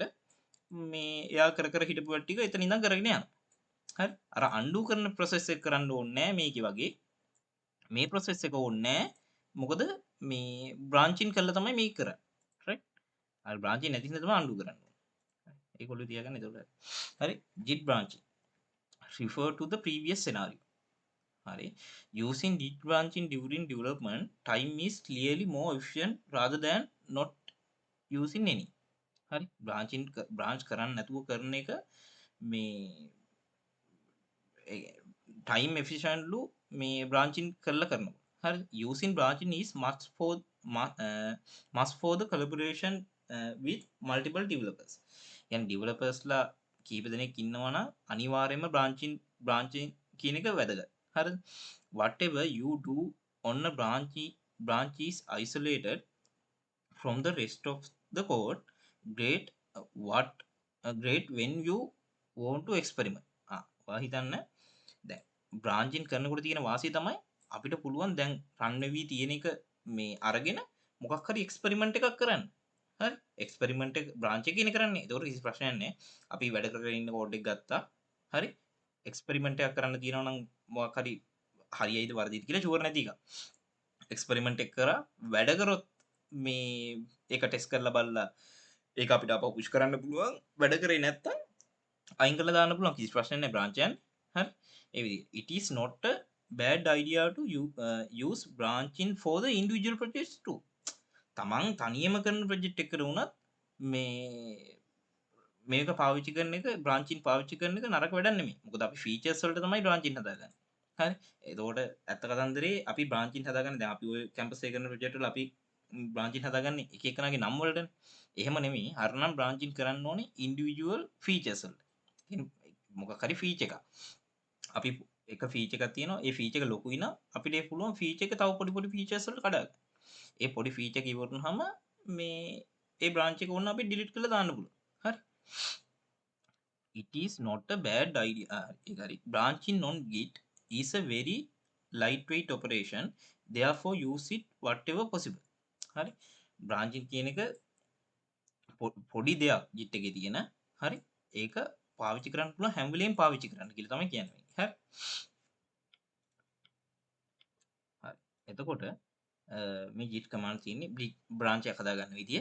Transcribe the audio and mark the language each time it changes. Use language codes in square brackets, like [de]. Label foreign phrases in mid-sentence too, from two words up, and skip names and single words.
[si] මේ එයා කර කර හිටපු වැඩ ටික එතන ඉඳන් කරගෙන යනවා. හරි. අර undo කරන process එක කරන්න ඕනේ නැහැ මේකේ වගේ. මේ process එක ඕනේ නැහැ. මොකද මේ branching කරලා තමයි මේක කරන්නේ. right? අර branching නැති හින්දා තමයි undo කරන්නේ. ඒක ඔළුවේ තියාගන්න එතකොට. හරි. [en] git branching refer to the previous scenario. [si] හරි. [en] Using git branching during development time is clearly more efficient rather than not using any. [si] හරි. branch කරන්න නැතුව කරන එක මේ [en] time efficient [si] ලු මේ branching කරලා කරනවා. හරි. [en] Using branching is must for the collaboration with multiple developers. [si] يعني developers ලා කීප දෙනෙක් ඉන්නවා නම් අනිවාර්යයෙන්ම branching කියන එක වැදගත්. හරිද? [en] Whatever you do on a branch is isolated from the rest of the code. Great. What great when you want to experiment. [si] ඔයා හිතන්න දැන් බ්‍රාන්චින් කරනකොට තියෙන වාසිය තමයි අපිට පුළුවන් දැන් රන් වෙවි තියෙන එක මේ අරගෙන මොකක් හරි එක්ස්පෙරිමන්ට් එකක් කරන්න. හරි එක්ස්පෙරිමන්ට් එක බ්‍රාන්ච් එකේ කරන්නේ. ඒතකොට කිසි ප්‍රශ්නයක් නැහැ. අපි වැඩ කරගෙන ඉන්න කෝඩ් එක ගත්තා. හරි එක්ස්පෙරිමන්ට් එකක් කරන්න තියෙනවා නම් මොකක් හරි හරියයිද වරදිද කියලා ෂුවර් නැති එක. එක්ස්පෙරිමන්ට් එක කරා වැඩ කරොත් මේ ඒක ටෙස්ට් කරලා බලලා ඒක අපිට අපව පුෂ් කරන්න පුළුවන්. වැඩ කරේ නැත්තම් අයින් කරලා දාන්න පුළුවන්. කිසි ප්‍රශ්නයක් නැහැ බ්‍රාන්ච් යන්නේ. හරි ඒ විදිහට [en] it is not a bad idea to use branching for the individual projects too. [si] තමන් තනියම කරන ප්‍රොජෙක්ට් එකකට වුණත් මේ මේක පාවිච්චි කරන එක බ්‍රාන්චින් පාවිච්චි කරන එක නරක වැඩක් නෙමෙයි. මොකද අපි ෆීචර්ස් වලට තමයි බ්‍රාන්චින් හදාගන්නේ. හරි. එතකොට ඇත්ත කතන්දරේ අපි බ්‍රාන්චින් හදාගන්නේ දැන් අපි ඔය කැම්පස් එකේ කරන ප්‍රොජෙක්ට් වල අපි බ්‍රාන්චින් හදාගන්නේ එක එකනාගේ නම් වලටනේ. එහෙම නෙමෙයි. හරිනම් බ්‍රාන්චින් කරන්න ඕනේ [en] individual features [si] වලට. මොකක් හරි ෆීචර් එකක්. අපි එක ෆීචර් එකක් තියෙනවා. ඒ ෆීචර් එක ලොකුයි නම් අපිට ඒ පුළුවන් ෆීචර් එක තව පොඩි පොඩි ෆීචර්ස් වලට කඩා ගන්න. ඒ පොඩි ෆීචර් එක ඉවරනහම මේ ඒ බ්‍රාන්ච් එක ඕන අපි ඩිලීට් කරලා දාන්න පුළුවන්. හරි. [en] It is not a bad idea. Branching on Git is a very lightweight operation. Therefore, use it whatever possible. [si] හරි. branching කියන එක පොඩි දෙයක් Git එකේ තියෙන. හරි. ඒක පාවිච්චි කරන්න පුළුවන් හැම වෙලෙම පාවිච්චි කරන්න කියලා තමයි කියන්නේ. හරි. හරි. එතකොට මේ [en] git command [si] තියෙන්නේ branch එකක් හදාගන්න විදිය.